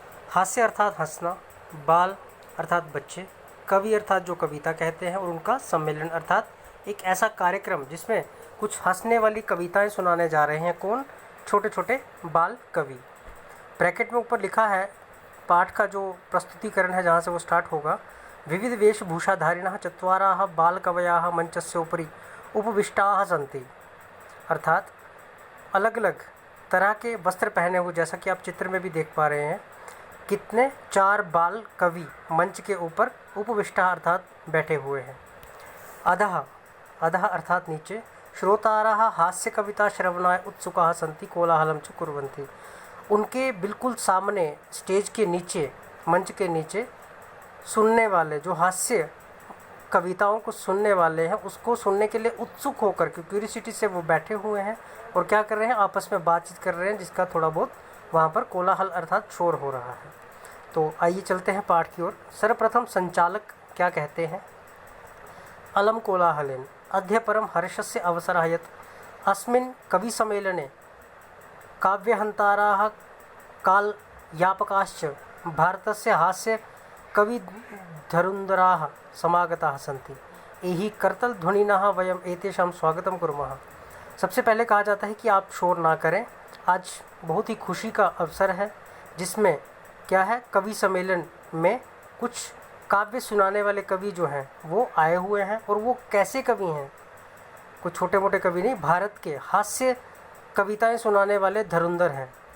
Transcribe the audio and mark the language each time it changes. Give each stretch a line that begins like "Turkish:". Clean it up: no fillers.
Hindi: हास्य अर्थात हंसना, बाल अर्थात बच्चे, कवि अर्थात जो कविता कहते हैं, और उनका सम्मेलन अर्थात एक ऐसा कार्यक्रम जिसमें कुछ हंसने वाली कविताएं सुनाने जा रहे हैं। कौन? छोटे छोटे बाल कवि। ब्रैकेट में ऊपर लिखा है पाठ का जो प्रस्तुतिकरण है, जहाँ से वो स्टार्ट होगा।
Sanskrit: विविध वेशभूषाधारिणः चत्वाराः बालकवयाः मंचस्य उपरि उपविष्टाः सन्ति।
Hindi: अर्थात अलग अलग तरह के वस्त्र पहने हुए, जैसा कि आप चित्र में भी देख पा रहे हैं, कितने 4 बाल कवि मंच के ऊपर उपविष्टा अर्थात बैठे हुए हैं।
Sanskrit: अधः अधः
Hindi: अर्थात नीचे।
Sanskrit: श्रोतारः हास्य कविता श्रवणाय उत्सुकाः सन्ति कोलाहलं च कुर्वन्ति।
Hindi: उनके बिल्कुल सामने स्टेज के नीचे, मंच के नीचे सुनने वाले, जो हास्य कविताओं को सुनने वाले हैं, उसको सुनने के लिए उत्सुक होकर के क्यूरियोसिटी से वो बैठे हुए हैं और क्या कर रहे हैं? आपस में बातचीत कर रहे हैं, जिसका थोड़ा बहुत वहाँ पर कोलाहल अर्थात शोर हो रहा है। तो आइए चलते हैं पाठ की ओर। सर्वप्रथम संचालक क्या कहते हैं?
Sanskrit: अलम कोलाहलेन अद्य परम हर्षस्य अवसरः यत् अस्मिन् कविसम्मेलने काव्यहन्ताराः कालयापकाश्च भारतस्य हास्य कविधुरन्धराः समागताः सन्ति। एहि करतलध्वनिनः वयम् एतेषां स्वागतं कुर्मः।
Hindi: सबसे पहले कहा जाता है कि आप शोर ना करें। आज बहुत ही खुशी का अवसर है, जिसमें क्या है, कवि सम्मेलन में कुछ काव्य सुनाने वाले कवि जो हैं वो आए हुए हैं। और वो कैसे कवि हैं? कुछ छोटे मोटे कवि नहीं, भारत के हास्य कविताएं सुनाने वाले धुरंधर हैं।